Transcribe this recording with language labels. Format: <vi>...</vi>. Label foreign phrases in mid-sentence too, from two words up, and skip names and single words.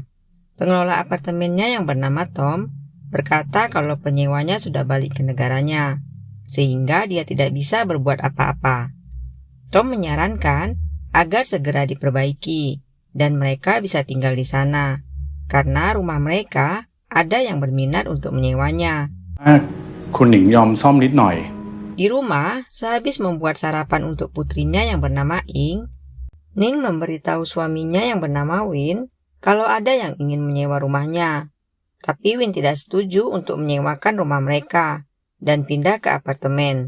<id>Pengelola apartemennya yang bernama Tom berkata kalau penyewanya sudah balik ke negaranya, sehingga dia tidak bisa berbuat apa-apa. Tom menyarankan agar segera diperbaiki dan mereka bisa tinggal di sana, karena rumah mereka ada yang berminat untuk menyewanya.</id> <th>คุณหนิงยอมซ่อมนิดหน่อย</th> <id>Di rumah, sehabis membuat sarapan untuk putrinya yang bernama Ing, Ning memberitahu suaminya yang bernama Win kalau ada yang ingin menyewa rumahnya. Tapi Win tidak setuju untuk menyewakan rumah mereka dan pindah ke apartemen.</id>